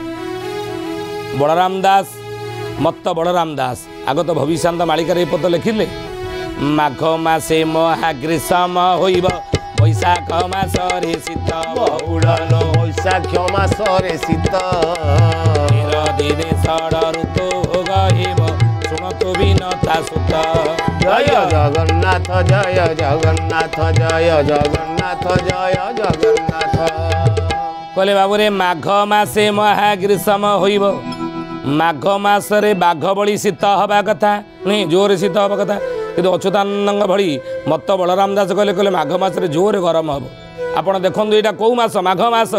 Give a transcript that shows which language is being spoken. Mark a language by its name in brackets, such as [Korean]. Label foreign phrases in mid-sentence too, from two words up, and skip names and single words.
[Odia] ବଳରାମ ଦାସ ମତ୍ତ ବଳରାମ ଦାସ ଆଗତ ଭବିଷ୍ୟାନ୍ତ ମାଳିକାରେ ଏ ପଦ ଲେଖିଲେ ମାଘ ମାସେ ମହାଗ୍ରୀଷ୍ମ ହୋଇବ ବୈଶାଖ ମାସରେ ଶୀତ ବହୁଳନ ବୈଶାଖ ମାସରେ ଶୀତ ଦିନେ ଷଡ଼ ଋତୁ ଗହିବ ଶୁଣତୁ ବିନତା ସୁତ [Bangla] জয় জগন্নাথ জয় জগন্নাথ জয় জগন্নাথ জয় জগন্নাথ। [Odia] କହିଲେ ବାବୁରେ ମାଘ ମାସେ ମହାଗ୍ରୀଷ୍ମ ହୋଇବ। ମାଘ ମାସରେ ବାଘ ଭଳି ଶୀତ ହେବା କଥା ନୁହେଁ, ଜୋରରେ ଶୀତ ହେବା କଥା। କିନ୍ତୁ ଅଚ୍ୟୁତାନନ୍ଦଙ୍କ ଭଳି ମତ ବଳରାମ ଦାସ କହିଲେ ମାଘ ମାସରେ ଜୋରରେ ଗରମ ହେବ। ଆପଣ ଦେଖନ୍ତୁ ଏଇଟା କେଉଁ ମାସ? ମାଘ ମାସ।